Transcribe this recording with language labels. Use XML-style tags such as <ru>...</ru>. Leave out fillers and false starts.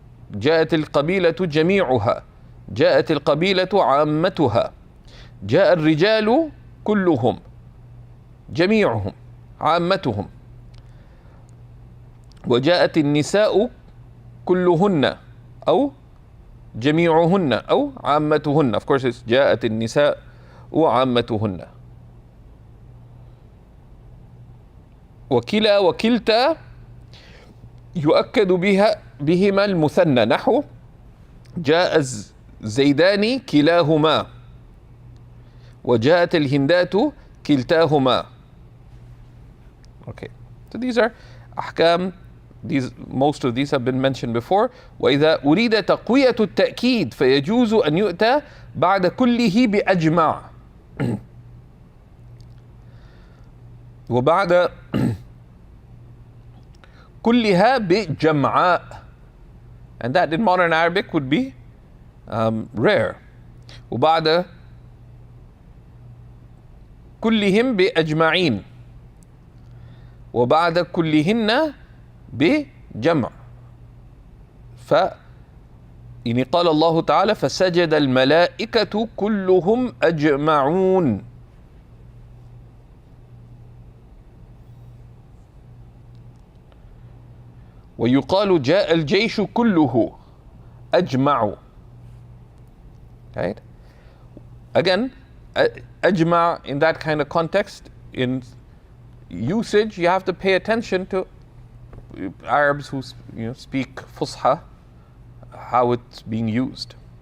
<ar>جاءت القبيلة جميعها، جاءت القبيلة عامتها، جاء الرجال كلهم جميعهم عامتهم، وجاءت النساء كلهن أو جميعهن أو عامتهن.</ar> <en>Of course it's</en> <ar>جاءت النساء وعامتهن. وكلا وكلتا يؤكد بهما المثنى، نحو جاء الزيدان كلاهما، وجاءت الهندات كلتاهما.</ar> <en>Okay, so these are أحكام. Most of these have been mentioned before.</en> <ar>وإذا أريد تقوية التأكيد فيجوز أن يؤتى بعد كله بأجمع وبعد كلها بجمعاء,</ar> <en>and that in modern Arabic would be rare.</en> <ar>وبعد كلهم بأجمعين وبعد كلهن بجمع. يعني قال الله تعالى فسجد الملائكة كلهم أجمعون. ويقال جاء الجيش كله أجمع.</ar> <en>Right? Again, أجمع in that kind of context, in usage, you have to pay attention to Arabs who speak Fusha, how it's being used.</en>